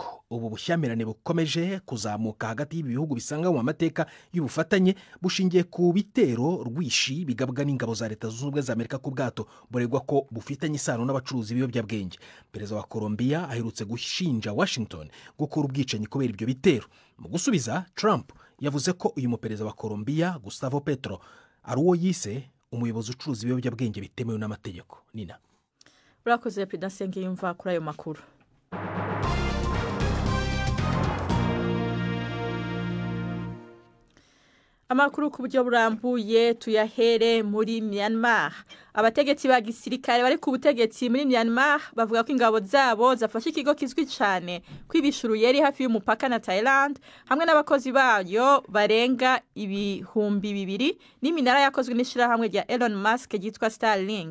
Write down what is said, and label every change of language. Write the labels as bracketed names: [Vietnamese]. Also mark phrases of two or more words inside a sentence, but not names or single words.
[Kinyarwanda] Ubu bushyamirane bukomeje kuzamuka hagati y'ibi bihugu bisanga mu mateka y'ubufatanye bushingiye ku bitero rwishi bigabwa n'ingabo za Leta Zunze Ubumwe za Amerika ku bwato buregwa ko bufitanye isano n'abacuruzi b'ibiyobyabwenge. Perezida wa Colombia aherutse gushinja Washington gukora ubwicanyi kubera ibyo bitero. Mu gusubiza, Trump yavuze ko uyu muperezida wa Colombia Gustavo Petro ari uwo yise umuyobozi ucuruza ibiyobyabwenge bitemewe n'amategeko. Nina urakoze Perezida Nsengiyumva kuri ayo makuru. Amakuru ku buryo burambuye tuyahere muri Myanmar. Abategetsi ba gisirikare bari ku butegetsi muri Myanmar bavuga ko ingabo zabo zafashe ikigo kizwi cyane kwibishuru yeri hafi y'umupaka na Thailand hamwe n'abakozi bayo barenga 200,000 n'iminara yakozwe n'ishirahamwe rya Elon Musk ryitwa Starlink.